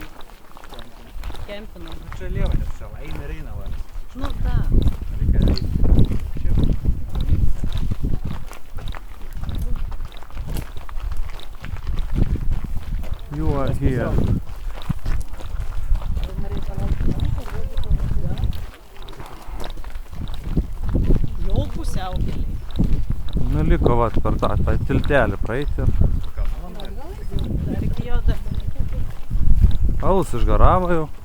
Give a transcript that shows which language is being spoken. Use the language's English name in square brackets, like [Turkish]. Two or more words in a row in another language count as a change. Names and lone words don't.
[Lithuanian] Kempinam. Čia lievanės, čia eina ir eina valis. Nu, ta. Reikia [English] You are here. [Lithuanian] Jau pusiaukeliai. Nu liko vat per tą tiltelį praeiti ir Dar iki jo dar. alus išgaravo jau.